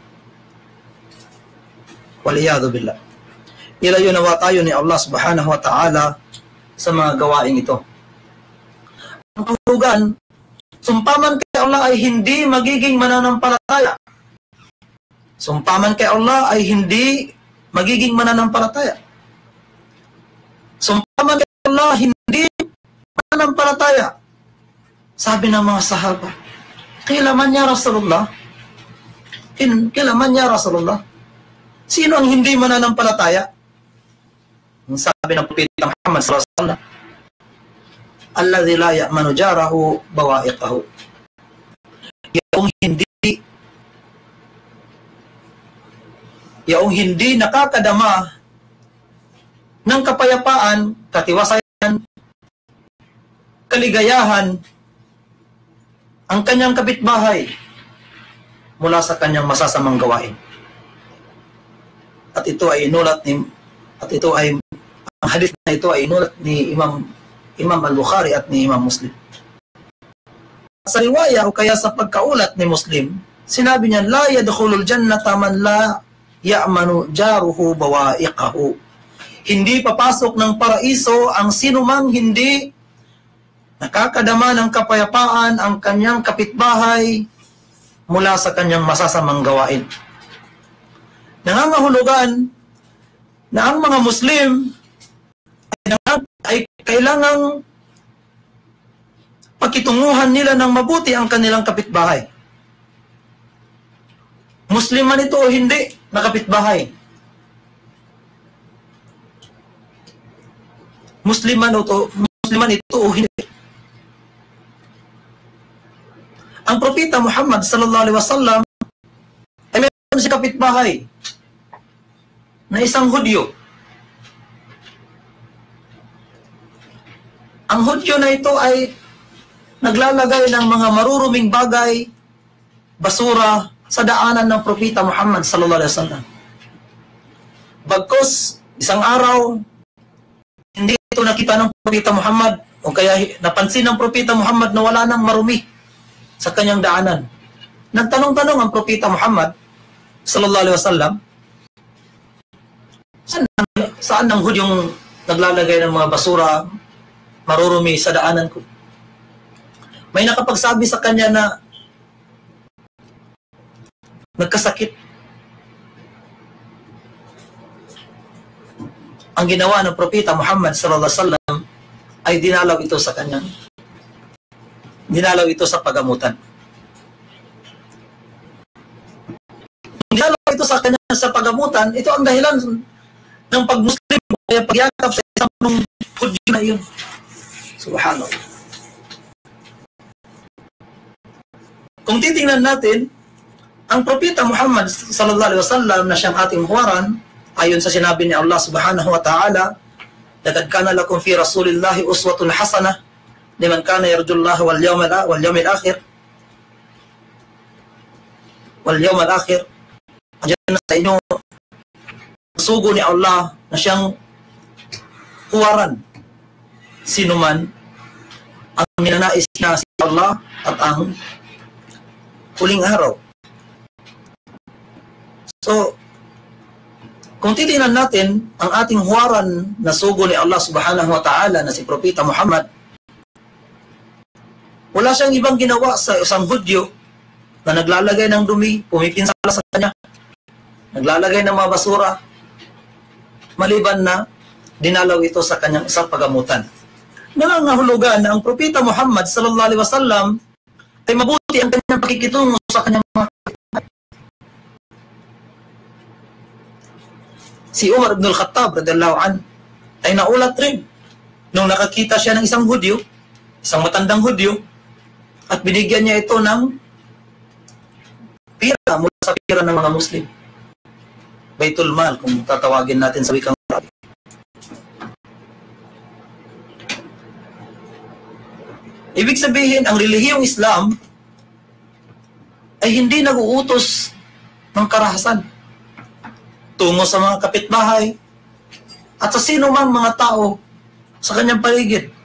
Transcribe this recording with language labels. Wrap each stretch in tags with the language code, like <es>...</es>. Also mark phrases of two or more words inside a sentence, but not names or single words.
<ar>والعياذ بالله.</ar> <tl>Ilayo nawa tayo ni Allah</tl> <ar>سبحانه وتعالى</ar> <tl>sa mga gawaing ito. Ang kahulugan, sumpaman kay Allah ay hindi magiging mananampalataya. Sumpaman kay Allah ay hindi magiging mananampalataya. Sumpaman kay Allah hindi mananampalataya. Sabi ng mga sahaba, kailaman</tl> <ar>يا رسول الله?</ar> <tl>Kailaman</tl> <ar>يا رسول الله?</ar> <tl>Sino ang hindi mananampalataya? Ang sabi ng Propeta Muhammad</tl> <ar>صلى الله عليه وسلم الذي لا يأمن جاره بوائقه.</ar> <tl>Yaong hindi nakakadama ng kapayapaan, katiwasayan, kaligayahan ang kanyang kapitbahay mula sa kanyang masasamang gawain. At ito ay inulat ni ang hadith na ito ay inulat ni Imam Al-Bukhari at ni Imam Muslim. sa riwaya o kaya sa pagkaulat ni Muslim, sinabi niya,</tl> <ar>لا يدخل الجنة من لا يأمن جاره بوائقه.</ar> <tl>Hindi papasok ng paraiso ang sinumang hindi nakakadama ng kapayapaan ang kanyang kapitbahay mula sa kanyang masasamang gawain. Nangangahulugan na ang mga Muslim ay kailangang pakitunguhan nila ng mabuti ang kanilang kapitbahay. Muslim man ito o hindi na kapitbahay. Muslim man ito o hindi. Ang propeta Muhammad</tl> <ar>صلى الله عليه وسلم</ar> <tl>ay meron siya kapitbahay na isang Hudyo. Ang Hudyo na ito ay naglalagay ng mga maruruming bagay, basura, sa daanan ng propeta Muhammad</tl> <ar>صلى الله عليه وسلم.</ar> <tl>Bagkus, isang araw, hindi ito nakita ng propeta Muhammad o kaya napansin ng propeta Muhammad na wala nang marumi sa kanyang daanan. Nagtanong-tanong ang propeta Muhammad</tl> <ar>صلى الله عليه وسلم,</ar> <tl>saan ang Hudyong naglalagay ng mga basura, marurumi sa daanan ko? May nakapagsabi sa kanya na nagkasakit. Ang ginawa ng propeta Muhammad</tl> <ar>صلى الله عليه وسلم</ar> <tl>ay dinalaw ito sa kanyang, dinalaw ito sa pagamutan. Dinalaw ito sa kanya sa pagamutan, ito ang dahilan ng pag-Muslim kaya pagyakap sa isang Hudyo na iyon.</tl> <ar>Subhanallah.</ar> <tl>Kung titingnan natin, ang propeta Muhammad</tl> <ar>صلى الله عليه وسلم</ar> <tl>na siyang ating huwaran, ayon sa sinabi ni Allah</tl> <ar>سبحانه وتعالى لقد كان لكم في رسول الله أسوة حسنة لمن كان يرجو الله واليوم الآخر.</ar> <tl>Andiyan sa inyo sugo ni Allah na siyang huwaran. Sino man ang minanais niya si Allah at ang huling araw. So, kung titingnan natin ang ating huwaran na sugo ni Allah</tl> <ar>سبحانه وتعالى</ar> <tl>na si Propeta Muhammad, wala siyang ibang ginawa sa isang Hudyo na naglalagay ng dumi, pumipinsala sa kanya, naglalagay ng mga basura, maliban na dinalaw ito sa kanyang isang pagamutan. Nangangahulugan na ang Propeta Muhammad</tl> <ar>صلى الله عليه وسلم</ar> <tl>ay mabuti ang kanyang pakikitungo sa kanyang mga kapitbahay. Si Umar ibn al-Khattab</tl> <ar>رضي الله عن</ar> <tl>ay naulat rin nung nakakita siya ng isang Hudyo, isang matandang Hudyo, at binigyan niya ito ng pira mula sa pira ng mga Muslim.</tl> <ar>بيت المال</ar> <tl>kung tatawagin natin sa wikang Arabic. Ibig sabihin, ang relihiyong Islam ay hindi nag-uutos ng karahasan tungo sa mga kapitbahay at sa sino mang mga tao sa kanyang paligid.</tl>